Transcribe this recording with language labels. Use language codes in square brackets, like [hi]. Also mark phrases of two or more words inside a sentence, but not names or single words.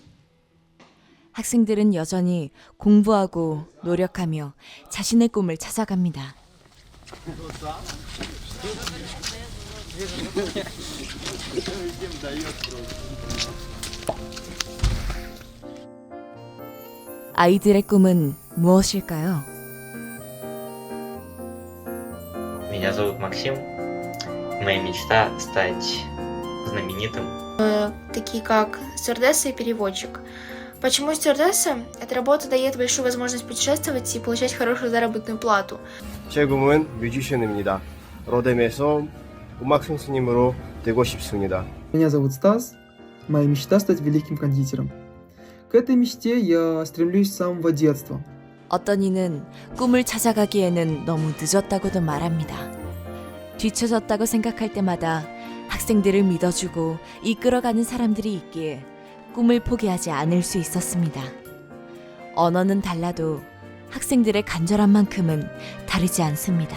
[ko] 학생들은 여전히 공부하고 노력하며 자신의 꿈을 찾아갑니다. 아이들의 꿈은 무엇일까요? [ru] Меня зовут Максим. Моя мечта стать знаменитым. Такие как стюардесса и переводчик. Почему стюардесса? Эта работа дает большую возможность путешествовать и получать хорошую заработную плату. [ko] 제 꿈은 뮤지션입니다. 로뎀에서 음악 선생님으로 되고 싶습니다. [ru] Меня зовут Стас. Моя мечта стать великим кондитером. К этой мечте я стремлюсь с самого детства. [ko] 어떤 이는 꿈을 찾아가기에는 너무 늦었다고도 말합니다. 뒤처졌다고 생각할 때마다 학생들을 믿어주고 이끌어가는 사람들이 있기에 꿈을 포기하지 않을 수 있었습니다. 언어는 달라도 학생들의 간절한 만큼은 다르지 않습니다.